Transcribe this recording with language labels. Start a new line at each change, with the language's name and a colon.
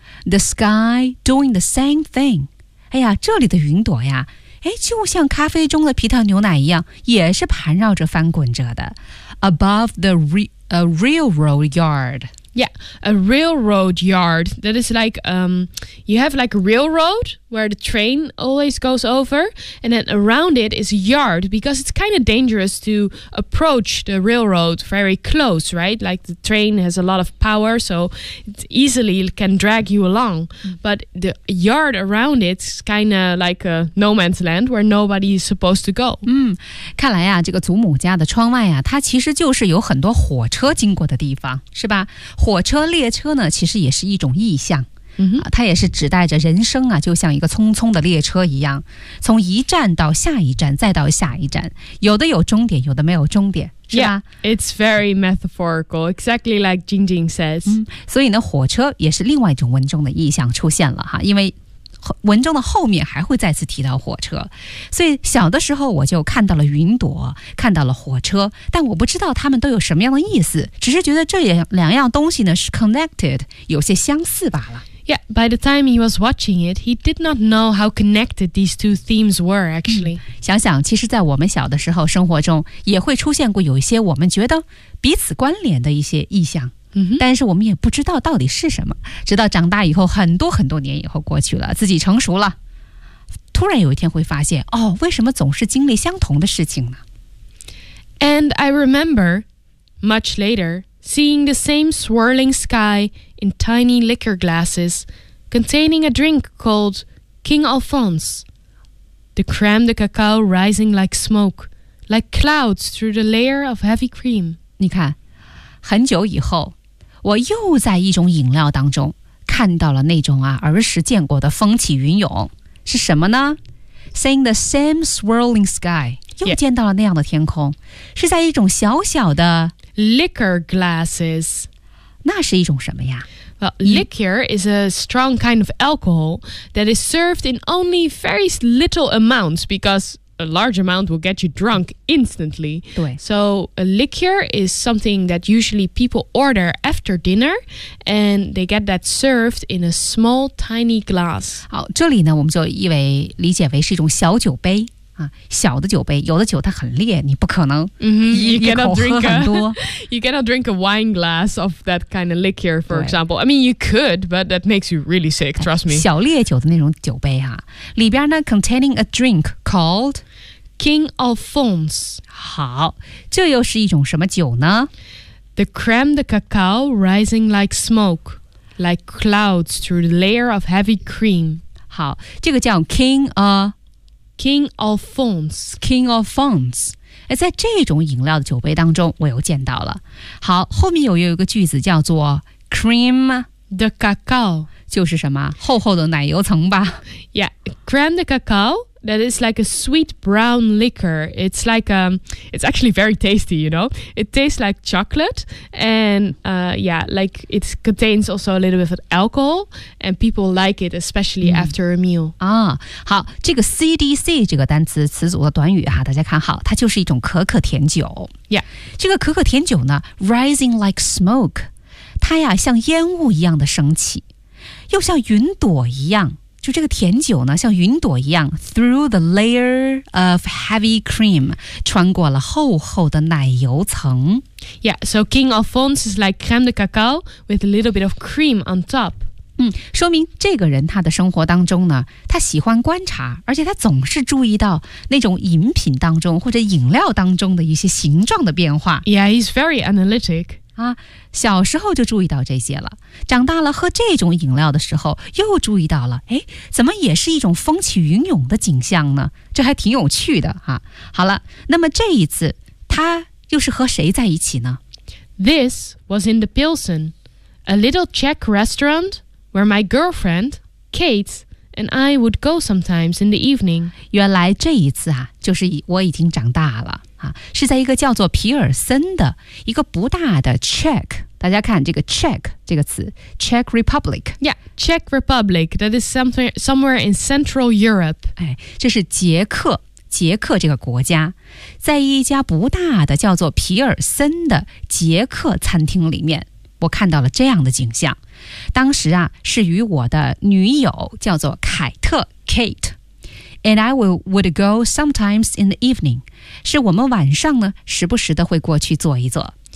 English: The sky doing the same thing.
Chinese: 哎呀这里的云朵呀就像咖啡中的皮特牛奶一样也是盘绕着翻滚着的
English: Above the railroad yard Yeah, a railroad yard That is like You have like a railroad Where the train always goes over And then around it is a yard Because it's kind of dangerous to approach the railroad very close, right? Like the train has a lot of power So it easily can drag you along But the yard around it is kind of like a no man's land Where nobody is supposed to go
Chinese: 看来啊这个祖母家的窗外啊它其实就是有很多火车经过的地方是吧火车列车呢其实也是一种意象嗯、它也是指代着人生啊就像一个匆匆的列车一样从一站到下一站再到下一站有的有终点有的没有终点是吧
English: Yeah, it's very metaphorical, exactly like Jingjing says.、
Chinese: 所以呢火车也是另外一种文中的意象出现了哈因为文中的后面还会再次提到火车。所以小的时候我就看到了云朵看到了火车但我不知道他们都有什么样的意思只是觉得这两样东西呢是 connected, 有些相似罢了。
English: Yeah, by the time he was watching it, he did not know how connected these two themes were, actually.
Chinese: 想想，其实在我们小的时候生活中也会出现过有一些我们觉得彼此关联的一些意象、 mm-hmm. 但是我们也不知道到底是什么直到长大以后很多很多年以后过去了自己成熟了突然有一天会发现哦，为什么总是经历相同的事情呢
English: And I remember, much later,Seeing the same swirling sky in tiny liquor glasses containing a drink called King Alphonse. The crème de cacao rising like smoke, like clouds through the layer of heavy cream.
Chinese: 你看，很久以后，我又在一种饮料当中看到了那种啊儿时见过的风起云涌，是什么呢？
English: Seeing the same swirling sky,
Chinese: 又见到了那样的天空，是在一种小小的
English: Liquor glasses.
Chinese: 那是一种什么呀
English: Well, liquor is a strong kind of alcohol that is served in only very little amounts because a large amount will get you drunk instantly.
Chinese: 对.
English: So a liqueur is something that usually people order after dinner, and they get that served in a small, tiny glass.
Chinese: 好，这里呢，我们就理解为是一种小酒杯。小的酒杯，有的酒它很烈，你不可能
English: You cannot drink a wine glass of that kind of liquor, for example. I mean, you could, but that makes you really sick, trust me.
Chinese: 小烈酒的那种酒杯啊，里边呢
English: containing a drink called King Alphonse.
Chinese: 好，这又是一种什么酒呢？
English: The creme de cacao rising like smoke, like clouds through the layer of heavy cream.
Chinese: 好，这个叫 King Alphonse 在这种饮料的酒杯当中我又见到了。好，后面又有一个句子叫做 Creme
French: de cacao，
Chinese: 就是什么厚厚的奶油层吧。
English: Yeah, creme de cacao, that is like a sweet brown liquor. It's like it's actually very tasty, you know. It tastes like chocolate, and yeah, like it contains also a little bit of alcohol, and people like it, especially after a meal.
Chinese: 啊，好，这个 CDC 这个单词词组的短语哈，大家看好，它就是一种可可甜酒。
English: Yeah,
Chinese: 这个可可甜酒呢 ，
English: rising like smoke，
Chinese: 它呀像烟雾一样的升起，又像云朵一样。就这个甜酒呢像云朵一样
English: through the layer of heavy cream
Chinese: 穿过了厚厚的奶油层。
English: Yeah, so King Alphonse is like creme de cacao with a little bit of cream on top.
Chinese: 说明这个人他的生活当中呢他喜欢观察，而且他总是注意到那种饮品当中或者饮料当中的一些形状的变化。
English: Yeah, he's very analytic.
Chinese: 小时候就注意到这些了，长大了喝这种饮料的时候又注意到了，哎，怎么也是一种风起云涌的景象呢？这还挺有趣的哈。好了，那么这一次他又是和谁在一起呢？
English: This was in the Pilsen, a little Czech restaurant where my girlfriend, Kate, and I would go sometimes in the evening.
Chinese: 原来这一次啊，就是我已经长大了。是在一个叫做皮尔森的一个不大的 Czech， 大家看这个 Czech 这个词 Czech Republic，
English: Yeah， Czech Republic， that is somewhere in Central Europe，
Chinese: 这是捷克这个国家，在一家不大的叫做皮尔森的捷克餐厅里面，我看到了这样的景象。当时啊，是与我的女友叫做凯特 Kate，
English: and I would go sometimes in the evening，
Chinese: 是我们晚上呢，时不时的会过去坐一坐。